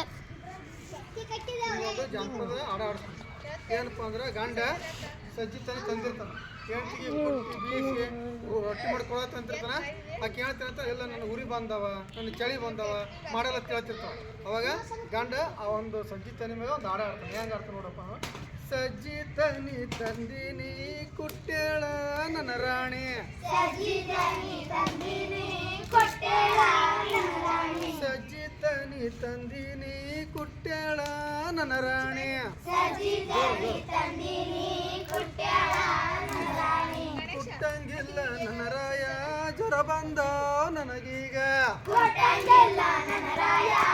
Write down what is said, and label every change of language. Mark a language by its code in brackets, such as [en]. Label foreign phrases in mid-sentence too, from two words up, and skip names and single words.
[kn] ಇನ್ನೊಂದು ಜಾನಪದ ಹಾಡು ಆಡ್ತೀನಿ ಏನಪ್ಪ ಅಂದ್ರೆ ಗಂಡ ಸಜ್ಜಿ ತಂದಿರ್ತಾನೆ ಹೆಂಡತಿಗೆ ಬೀಸಿ ರೊಟ್ಟಿ ಮಾಡ್ಕೊಳತ್ತ ಅಂತಿರ್ತಾನ ಆಕೆ ಹೇಳ್ತಿರ್ತಾನ ಎಲ್ಲ ನನ್ನ ಉರಿ ಬಂದವ ನನ್ನ ಚಳಿ ಬಂದವ ಮಾಡಲ್ಲ ಕೇಳ್ತಿರ್ತಾವ ಅವಾಗ ಗಂಡ ಆ ಒಂದು ಸಜ್ಜಿ ತನಿ ಮೇಲೆ ಒಂದು ಹಾಡು ಆಡ್ತಾನೆ ಹೆಂಗೆ ಆಡ್ತಾನೆ ನೋಡಪ್ಪ ಸಜ್ಜಿ ತನಿ ತಂದಿನಿ ಕುಟ್ಟೇಳ ನನ್ನ ರಾಣಿ ಸಜ್ಜಿ ತನಿ ತಂದಿನಿ ಕುಟ್ಟೇಳ ನನ್ನ ರಾಣಿ ಕುಟ್ಟಂಗಿಲ್ಲ ನನ್ನ ರಾಯ ಜ್ವರ ಬಂದ ನನಗೀಗ ಕುಟ್ಟಂಗಿಲ್ಲ ನನ್ನ ರಾಯ